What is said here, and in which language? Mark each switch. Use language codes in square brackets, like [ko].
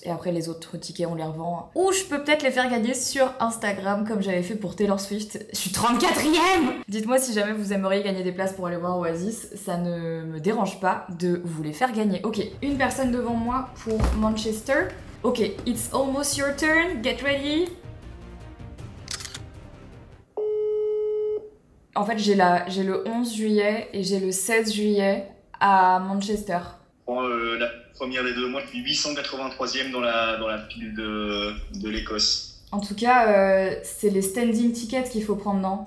[fr] Et après, les autres tickets, on les revend. Ou je peux peut-être les faire gagner sur Instagram, comme j'avais fait pour Taylor Swift. Je suis 34e! Dites-moi si jamais vous aimeriez gagner des places pour aller voir Oasis, ça ne me dérange pas de vous les faire gagner. Ok, une personne devant moi pour Manchester. [en] Ok, it's almost your turn, get ready. [fr] En fait, j'ai le 11 juillet et j'ai le 16 juillet à Manchester. La première des deux, moi je suis 883e dans la pile de l'Écosse. En tout cas, c'est les standing tickets qu'il faut prendre, non?